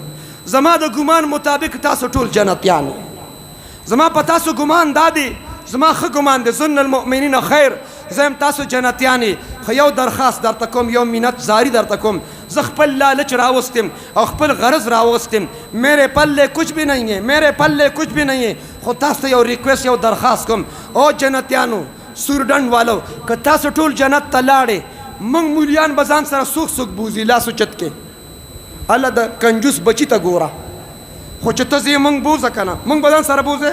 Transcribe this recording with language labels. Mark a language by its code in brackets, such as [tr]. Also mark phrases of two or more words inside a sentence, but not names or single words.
[ps] زما د ګمان مطابق تاسو ټول جنتیان. زما په تاسو ګمان دا دی، زما ښه ګمان دی، [ar] ظن المؤمنین خیر. [ps] زه یم تاسو جنتیان یې. خو یو درخواست درته کوم، یو منت زاری درته کوم. زه خپل لالچ راوستم او خپل غرض راوستم، [ur] میرے پلے کچھ بھی نہیں ہے، میرے پلے کچھ بھی نہیں ہے. [ps] خو تاسو ته یو ریکویسٹ، یو درخواست کوم، او جنتیانو، سورډنډ والو، که تاسو ټول جنت ته لاړې، موږ مولیان به ځان سره څوک څوک بوځي لاس اوچت کې. الله د کنجوس بچي ته ګوره، خو چې ته ځې موږ بوځه که نه، موږ به ځان سره بوځې.